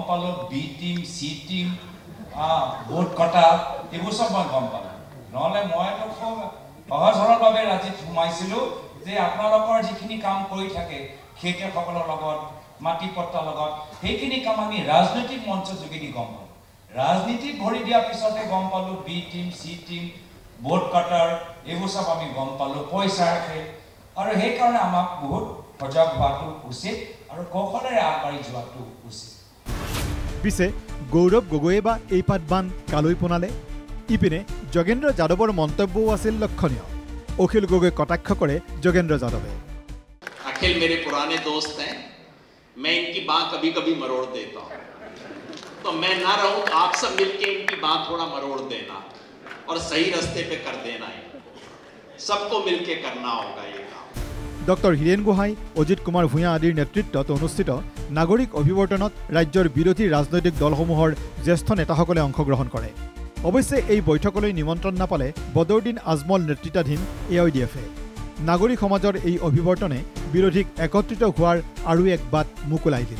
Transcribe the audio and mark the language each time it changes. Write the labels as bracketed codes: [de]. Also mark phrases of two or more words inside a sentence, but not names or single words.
[as] পালোঁ [en] B team C team [as] ভোট কটা এইবোৰ চব মই গম পালোঁ নহ'লে মইতো খুব সহজ সৰলভাৱে ৰাজনীতিত সোমাইছিলোঁ যে আপোনালোকৰ যিখিনি কাম কৰি থাকে খেতিয়কসকলৰ লগত মাটি পট্টাৰ লগত সেইখিনি কাম আমি ৰাজনৈতিক মঞ্চৰ যোগেদি গম পালোঁ ৰাজনীতিত ভৰি দিয়াৰ পিছতে গম পালোঁ [en] B team C team [as] ভোট কটাৰ এইবোৰ চব আমি গম পালোঁ পইচাৰ খেল আৰু সেইকাৰণে আমাক বহুত সজাগ হোৱাটো উচিত আৰু কৌশলেৰে আগবাঢ়ি যোৱাটো উচিত পিছে গৌৰৱ গগৈয়ে বা এই পাতবান কালৈ পোনালে ইপিনে যোগেন্দ্ৰ যাদৱৰ মন্তব্যও আছিল লক্ষণীয় অখিল গগৈ কটাক্ষ কৰে যোগেন্দ্ৰ যাদৱে [hi] अखिल मेरे पुराने दोस्त हैं, मैं इनकी बात कभी कभी मरोड़ देता हूँ, तो मैं ना रहूँ तो आप सब मिलके इनकी बात थोड़ा मरोड़ देना और सही रास्ते पे कर देना है। सबको मिलके करना होगा ये काम। [as] ডক্টৰ হীৰেণ গোহাঁই, অজিত কুমাৰ ভূঞা আদিৰ নেতৃত্বত অনুষ্ঠিত নাগৰিক অভিৱৰ্তনত ৰাজ্যৰ বিৰোধী ৰাজনৈতিক দলসমূহৰ জ্যেষ্ঠ নেতাসকলে অংশগ্ৰহণ কৰে। অৱশ্যে এই বৈঠকলৈ নিমন্ত্ৰণ নাপালে বদৰুদ্দিন আজমল নেতৃত্বাধীন AIDF-এ। নাগৰিক সমাজৰ এই অভিৱৰ্তনে বিৰোধীক একত্ৰিত হোৱাৰ আৰু এক বাট মুকলাই দিলে।